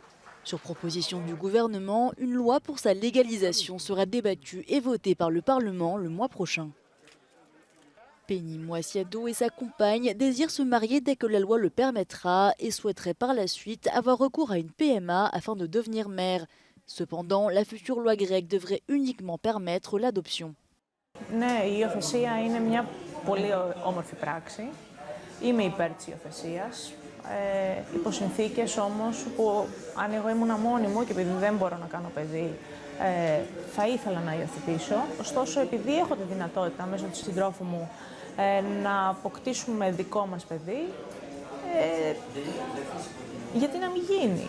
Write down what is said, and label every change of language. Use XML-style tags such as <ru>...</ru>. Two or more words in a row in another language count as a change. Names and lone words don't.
<fr>Sur proposition du gouvernement, une loi pour sa légalisation sera débattue et votée par le Parlement le mois prochain. Penny Moisiado et sa compagne désirent se marier dès que la loi le permettra et souhaiteraient par la suite avoir recours à une PMA afin de devenir mère. Cependant, la future loi grecque devrait uniquement permettre l'adoption.</fr> <el>Ναι, η υιοθεσία είναι μια πολύ όμορφη πράξη. Είμαι υπέρ της υιοθεσίας. Υπό συνθήκες όμως που αν εγώ ήμουν μόνη μου και επειδή δεν μπορώ να κάνω παιδί, θα ήθελα να υιοθετήσω. Ωστόσο, επειδή έχω τη δυνατότητα μέσω της συντρόφου μου να αποκτήσουμε δικό μας παιδί, γιατί να μην γίνει.</el>